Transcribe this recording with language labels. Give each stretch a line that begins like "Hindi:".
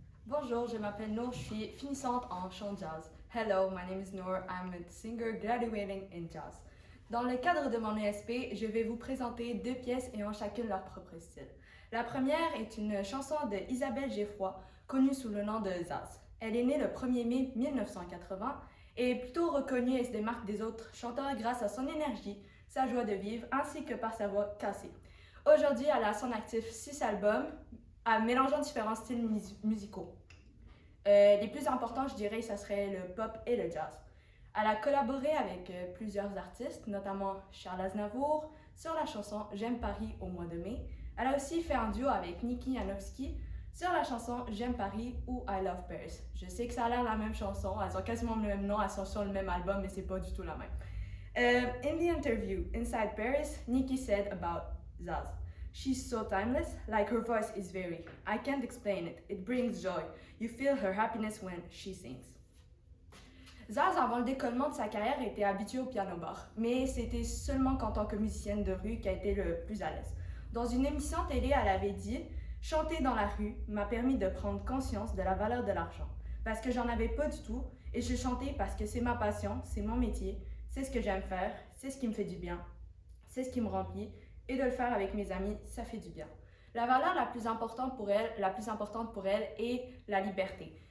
French: Bonjour, je m'appelle Noor, je suis finissante en chant jazz.
English: Hello, my name is Noor, I'm a singer graduating in jazz.
French: Dans le cadre de mon ESP, je vais vous présenter deux pièces ayant chacune leur propre style. La première est une chanson de Isabelle Geffroy, connue sous le nom de Zaz. Elle est née le 1er mai 1980 et est plutôt reconnue et se démarque des autres chanteurs grâce à son énergie, sa joie de vivre ainsi que par sa voix cassée. Aujourd'hui, elle a à son actif 6 albums, mélangeant différents styles musicaux. Les plus importants, je dirais, ça serait le pop et le jazz. Elle a collaboré avec plusieurs artistes, notamment Charles Aznavour, sur la chanson J'aime Paris au mois de mai. Elle a aussi fait un duo avec Niki Janowski sur la chanson J'aime Paris ou I Love Paris. Je sais que ça a l'air la même chanson, elles ont quasiment le même nom, elles sont sur le même album, mais c'est pas du tout la même.
English: In the interview Inside Paris, Niki said about Zaz. She's so timeless, like her voice is very. I can't explain it. It brings joy. You feel her happiness when she sings.
French: Zaz, avant le décollement de sa carrière, était habituée au piano-bar, mais c'était seulement qu'en tant que musicienne de rue qu'elle était le plus à l'aise. Dans une émission télé, elle avait dit « Chanter dans la rue m'a permis de prendre conscience de la valeur de l'argent, parce que j'en avais pas du tout, et je chantais parce que c'est ma passion, c'est mon métier, c'est ce que j'aime faire, c'est ce qui me fait du bien, c'est ce qui me remplit, et de le faire avec mes amis, ça fait du bien. » La valeur la plus importante pour elle est la liberté.